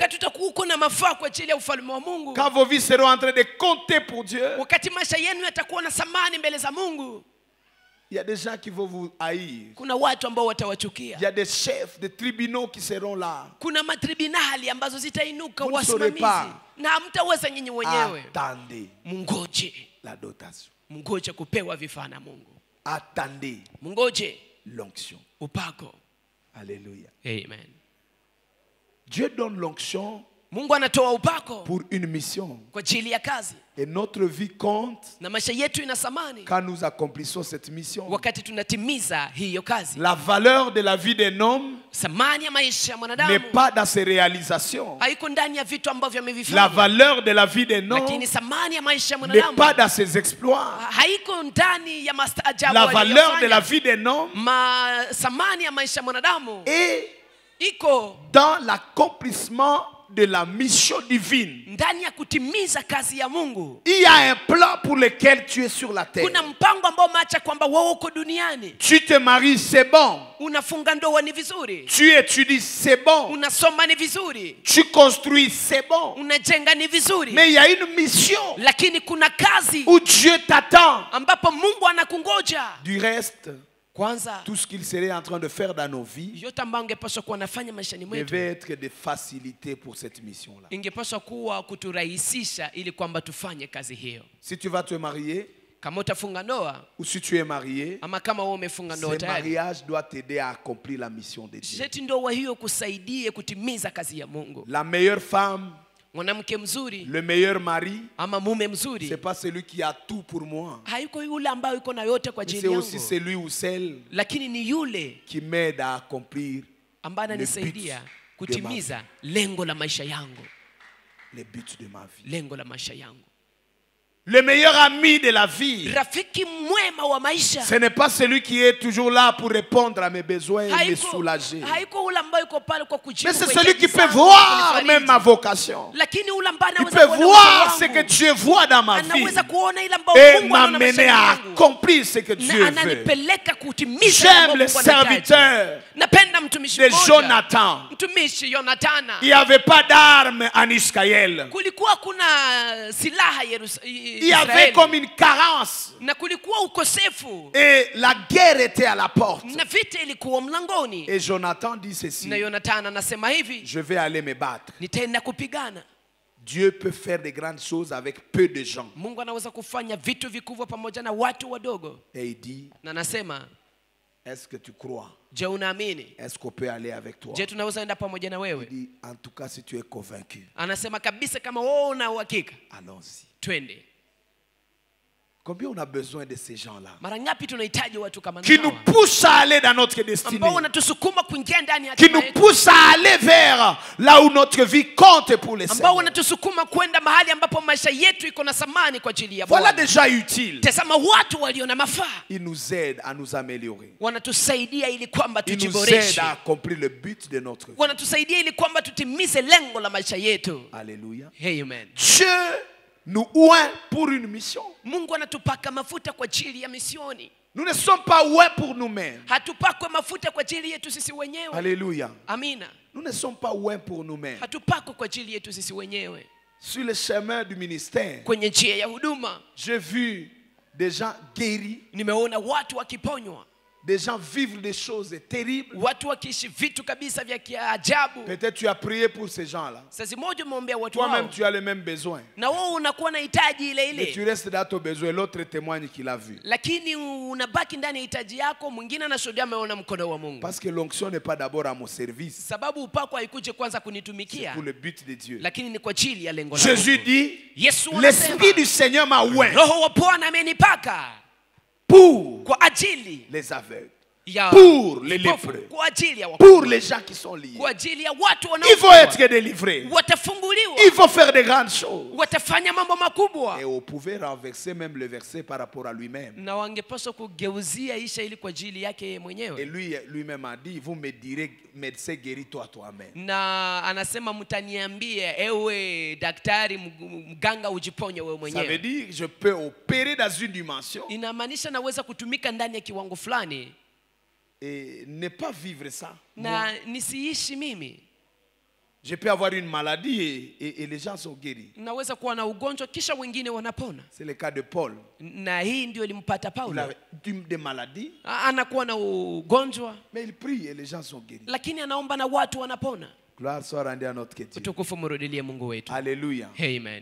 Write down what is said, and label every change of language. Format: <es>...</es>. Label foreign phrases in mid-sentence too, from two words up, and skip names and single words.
<sw>Wakati utakuwa uko na mafaa kwa ajili ya ufalme wa Mungu.</sw> <fr>Quand vos vies seront en train de compter pour Dieu.</fr> <sw>Wakati maisha yenu yatakuwa na thamani mbele za Mungu.</sw> <fr>Il y a des gens qui vont vous haïr.</fr> <sw>Kuna watu ambao watawachukia.</sw> <fr>Il y a des chefs de tribunaux qui seront là.</fr> <sw>Kuna matribunali ambazo zitainuka</sw> <fr>Vous ne saurez</fr> <sw>wasimamizi.</sw> <fr>pas.</fr> <sw>Na hamtaweza nyinyi wenyewe.</sw> <fr>Attendez</fr> <sw>Mungoje.</sw> <fr>la dotation.</fr> <sw>Mungoje kupewa vifaa na Mungu.</sw> <fr>Attendez</fr> <sw>Mungoje</sw> <fr>l'onction.</fr> <sw>upako.</sw> <fr>Alléluia.</fr> <sw>Amen.</sw> <fr>Dieu donne l'onction</fr> <sw>Mungu anatoa upako</sw> <fr>pour une mission.</fr> <sw>kwa ajili ya kazi.</sw> <fr>Et notre vie compte</fr> <sw>Na maisha yetu ina thamani</sw> <fr>quand nous accomplissons cette mission.</fr> <sw>wakati tunatimiza hiyo kazi.</sw> <fr>La valeur de la vie d'un homme</fr> <sw>Thamani ya maisha ya</sw> <fr>n'est</fr> <sw>mwanadamu</sw> <fr>pas dans ses réalisations.</fr> <sw>haiko ndani ya vitu ambavyo</sw> <fr>La</fr> <sw>amevifanya.</sw> <fr>valeur de la vie d'un homme</fr> <sw>Lakini thamani ya maisha ya</sw> <fr>n'est</fr> <sw>mwanadamu</sw> <fr>pas dans ses exploits.</fr> <sw>haiko ndani ya mastaajabu</sw> <fr>La valeur de la</fr> <sw>aliyofanya.</sw> <fr>vie d'un homme</fr> <sw>Thamani ya maisha ya mwanadamu</sw> <fr>est</fr> <sw>iko</sw> <fr>dans l'accomplissement de la mission divine.</fr> <sw>ndani ya kutimiza kazi ya Mungu.</sw> <fr>Il y a un plan pour lequel tu es sur la terre.</fr> <sw>Kuna mpango ambao umeacha kwamba wewe uko duniani.</sw> <fr>Tu te maries, c'est bon.</fr> <sw>Unafunga ndoa ni vizuri.</sw> <fr>Tu étudies, c'est bon.</fr> <sw>Unasoma ni vizuri.</sw> <fr>Tu construis, c'est bon.</fr> <sw>Unajenga ni vizuri.</sw> <fr>Mais il y a une mission</fr> <sw>Lakini kuna kazi</sw> <fr>où Dieu t'attend.</fr> <sw>ambapo Mungu anakungoja.</sw> <fr>Du reste,</fr> <sw>Kwanza</sw> <fr>tout ce qu'il serait en train de faire dans nos vies</fr> <sw>yote ambayo ingepaswa kuwa nafanya maishani mwetu</sw> <fr>devait être de facilité pour cette mission-là.</fr> <sw>ingepaswa kuwa kuturahisisha ili kwamba tufanye kazi hiyo.</sw> <fr>Si tu vas te marier,</fr> <sw>Kama utafunga ndoa</sw> <fr>ou si tu es marié,</fr> <sw>ama kama wewe umefunga ndoa</sw> <fr>ce</fr> <sw>tayari,</sw> <fr>mariage doit t'aider à accomplir la mission de Dieu.</fr> <sw>sheti ndoa hiyo kusaidie kutimiza kazi ya Mungu.</sw> <fr>La meilleure femme,</fr> <sw>Mwanamke mzuri</sw> <fr>le meilleur mari,</fr> <sw>ama mume</sw> <fr>c'est</fr> <sw>mzuri</sw> <fr>pas celui qui a tout pour moi.</fr> <sw>haiko yule ambaye yuko na yote kwa</sw> <fr>Mais</fr> <sw>ajili</sw> <fr>c'est aussi</fr> <sw>yangu,</sw> <fr>celui ou celle</fr> <sw>lakini ni yule</sw> <fr>qui m'aide à accomplir</fr> <sw>ambaye ananisaidia kutimiza lengo la maisha yangu,</sw> <fr>les buts de ma vie.</fr> <sw>lengo la maisha yangu.</sw> <fr>Le meilleur ami de la vie,</fr> <sw>Rafiki mwema wa maisha</sw> <fr>ce n'est pas celui qui est toujours là pour répondre à mes besoins et me soulager.</fr> <sw>haiko ule ambaye yuko pale kwa kujibu.</sw> <fr>Mais c'est celui qui peut voir même ma vocation.</fr> <sw>Lakini ule ambaye</sw> <fr>Il</fr> <sw>anaweza</sw> <fr>peut</fr> <sw>kuona</sw> <fr>voir ce</fr> <sw>wangu.</sw> <fr>que Dieu voit dans ma vie</fr> <sw>Anaweza kuona ile ambayo</sw> <fr>et</fr> <sw>Mungu anaona</sw> <fr>m'amener</fr> <sw>maishani</sw> <fr>à</fr> <sw>mwangu.</sw> <fr>accomplir ce que Dieu</fr> <sw>Na</sw> <fr>veut.</fr> <sw>ananipeleka kutimiza</sw> <fr>J'aime</fr> <sw>mambo</sw> <fr>les</fr> <sw>Mungu anahitaji.</sw> <fr>serviteurs</fr> <sw>Napenda mtumishi</sw> <fr>de</fr> <sw>mmoja.</sw> <fr>Jonathan.</fr> <sw>Mtumishi Yonathana.</sw> <fr>Il n'y avait pas d'armes en Israël.</fr> <sw>Kulikuwa kuna silaha</sw> <fr>Il y avait comme une carence.</fr> <sw>na kulikuwa ukosefu</sw> <fr>Et la guerre était à la porte.</fr> <sw>na vita ilikuwa mlangoni.</sw> <fr>Et Jonathan dit ceci:</fr> <sw>Na Yonathana anasema hivi,</sw> <fr>je vais aller me battre.</fr> <sw>nitaenda kupigana.</sw> <fr>Dieu peut faire de grandes choses avec peu de gens.</fr> <sw>Mungu anaweza kufanya vitu vikubwa pamoja na watu wadogo.</sw> <fr>Et il dit:</fr> <sw>Na anasema,</sw> <fr>est-ce que tu crois?</fr> <sw>je unaamini?</sw> <fr>Est-ce qu'on peut aller avec toi?</fr> <sw>Je tunaweza enda pamoja na</sw> <fr>Il</fr> <sw>wewe?</sw> <fr>dit: en tout cas, si tu es convaincu,</fr> <sw>Anasema kabisa kama wewe una uhakika,</sw> <fr>allons-y.</fr> <sw>twende.</sw> <fr>Combien on a besoin de ces gens-là</fr> <sw>Mara ngapi tunahitaji watu kama</sw> <fr>qui nous</fr> <sw>hawa</sw> <fr>poussent à aller dans notre destinée,</fr> <sw>ambao wanatusukuma kuingia ndani ya</sw> <fr>qui</fr> <sw>hatima</sw> <fr>nous</fr> <sw>yetu,</sw> <fr>poussent à aller vers là où notre vie compte pour les</fr> <sw>ambao</sw> <fr>Seigneurs.</fr> <sw>wanatusukuma kwenda mahali ambapo maisha yetu iko na thamani kwa ajili ya</sw> <fr>Voilà</fr> <sw>Bwana.</sw> <fr>des gens utiles.</fr> <sw>Tazama watu walio na mafaa</sw> <fr>Ils nous aident à nous améliorer.</fr> <sw>wanatusaidia ili kwamba</sw> <fr>Ils nous aident</fr> <sw>tujiboreshe,</sw> <fr>à accomplir le but de notre vie.</fr> <sw>wanatusaidia ili kwamba tutimize lengo la maisha yetu.</sw> <fr>Alléluia.</fr> <sw>Amen.</sw> <fr>Dieu nous oint pour une mission.</fr> <sw>Mungu anatupaka mafuta kwa ajili ya misioni.</sw> <fr>Nous ne sommes pas oints pour nous-mêmes.</fr> <sw>Hatupakwe mafuta kwa ajili yetu sisi wenyewe.</sw> <fr>Alléluia.</fr> <sw>Amina.</sw> <fr>Nous ne sommes pas oints pour nous-mêmes.</fr> <sw>Hatupakwe kwa ajili yetu sisi wenyewe.</sw> <fr>Sur le chemin du ministère,</fr> <sw>Kwenye njia ya huduma</sw> <fr>j'ai vu des gens guéris</fr> <sw>nimeona watu wakiponywa</sw> <fr>des gens vivent des choses terribles.</fr> <sw>watu wakiishi vitu kabisa vya kiajabu.</sw> <fr>Peut-être tu as prié pour ces gens-là.</fr> <sw>Sasa moja umeombea watu</sw> <fr>Toi-même,</fr> <sw>hao,</sw> <fr>tu as le même besoin.</fr> <sw>na wewe unakuwa na hitaji ile</sw> <fr>Et tu</fr> <sw>ile,</sw> <fr>restes dans ton besoin. L'autre témoigne qu'il a vu.</fr> <sw>lakini unabaki ndani ya hitaji yako, mwingine anashuhudia ameona mkono wa Mungu.</sw> <fr>Parce que l'onction n'est pas d'abord à mon service.</fr> <sw>Sababu upako haikuje kwanza</sw> <fr>C'est</fr> <sw>kunitumikia,</sw> <fr>pour le but de Dieu.</fr> <sw>lakini ni kwa ajili ya lengo la</sw> <fr>Jésus</fr> <sw>Mungu.</sw> <fr>dit,</fr> <sw>Yesu</sw> <fr>l'Esprit</fr> <sw>anasema,</sw> <fr>du Seigneur m'a oint</fr> <sw>Roho wa Bwana amenipaka</sw> <fr>pour</fr> <sw>kwa ajili</sw> <fr>les aveugles,</fr> <sw>ya</sw> <fr>pour les</fr> <sw>vipofu,</sw> <fr>lépreux,</fr> <sw>kwa ajili ya</sw> <fr>pour</fr> <sw>wagonjwa,</sw> <fr>les gens qui sont liés.</fr> <sw>kwa ajili ya watu</sw> <fr>Ils vont</fr> <sw>wanaokufa,</sw> <fr>être délivrés.</fr> <sw>watafunguliwa,</sw> <fr>Ils vont faire de grandes choses.</fr> <sw>watafanya mambo makubwa.</sw> <fr>Et on pouvait renverser même le verset par rapport à lui-même.</fr> <sw>Na wangepaswa kugeuzia isha ili kwa ajili yake yeye</sw> <fr>Et</fr> <sw>mwenyewe.</sw> <fr>lui-même a dit, vous me direz, médecin, guéris-toi toi-même.</fr> <sw>Na anasema mtaniambia, ewe daktari, mganga, ujiponye wewe</sw> <fr>Ça veut</fr> <sw>mwenyewe.</sw> <fr>dire que je peux opérer dans une dimension</fr> <sw>Inamaanisha naweza kutumika ndani ya kiwango fulani</sw> <fr>et ne pas vivre ça.</fr> <sw>na nisiishi mimi.</sw> <fr>Je peux avoir une maladie et les gens sont guéris.</fr> <sw>Naweza kuwa na ugonjwa kisha wengine wanapona.</sw> <fr>C'est le cas de Paul.</fr> <sw>Na hii ndio ilimpata</sw> <fr>Il</fr> <sw>Paulo.</sw> <fr>a des maladies,</fr> <sw>Anakuwa na ugonjwa</sw> <fr>mais il prie et les gens sont guéris.</fr> <sw>lakini anaomba na watu wanapona.</sw> <fr>Gloire soit rendue à notre Dieu.</fr> <sw>Utukufu mrudilie Mungu wetu.</sw> <fr>Alléluia.</fr> <sw>Amen.</sw>